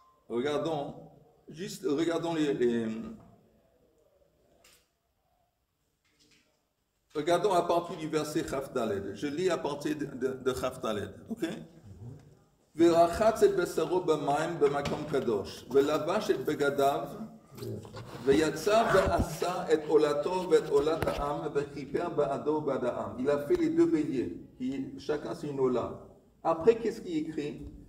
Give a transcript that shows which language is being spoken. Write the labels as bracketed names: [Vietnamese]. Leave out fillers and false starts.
[French] Regardons les Regardons à partir du verset Chaf Daled. Je lis à partir de Chaf Daled. Ok? [Hebrew] ורחץ את בשרו במים במקום קדוש, ולבש את בגדיו, ויצא ועשה את עולתו ואת עולת העם, וכיפר בעדו ובעד העם. [French] Il a fait les deux béliers, qui chacun c'est une ola. Après, qu'est-ce qu'il écrit?